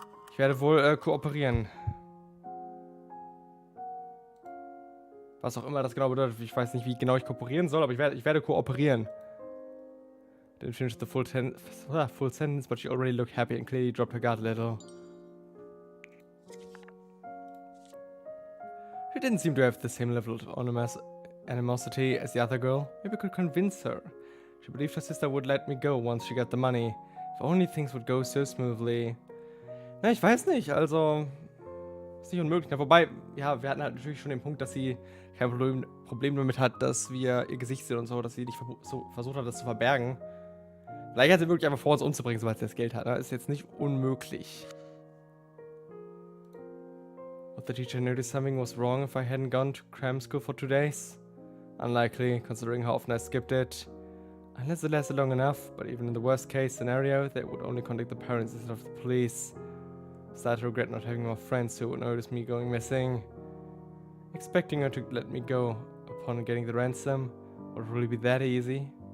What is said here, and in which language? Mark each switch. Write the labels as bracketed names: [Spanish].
[German] Ich werde wohl kooperieren. Was auch immer das genau bedeutet. Ich weiß nicht, wie genau ich kooperieren soll, aber ich werde kooperieren. [English] Didn't finish the full sentence, but she already looked happy and clearly dropped her guard a little. She didn't seem to have the same level of animosity as the other girl. Maybe I could convince her. She believed her sister would let me go once she got the money. If only things would go so smoothly. [German] Na, ich weiß nicht, also... Ist nicht unmöglich. Na, wobei, ja, wir hatten halt natürlich schon den Punkt, dass sie kein Problem damit hat, dass wir ihr Gesicht sehen und so, dass sie nicht versucht hat, das zu verbergen. Vielleicht hat sie wirklich einfach vor, uns umzubringen, sobald sie das Geld hat. Ne? Ist jetzt nicht unmöglich. [English] Would the teacher notice something was wrong if I hadn't gone to cram school for 2 days? Unlikely, considering how often I skipped it. Unless it lasted long enough, but even in the worst case scenario, they would only contact the parents instead of the police. I started to regret not having more friends who would notice me going missing. Expecting her to let me go upon getting the ransom would really be that easy.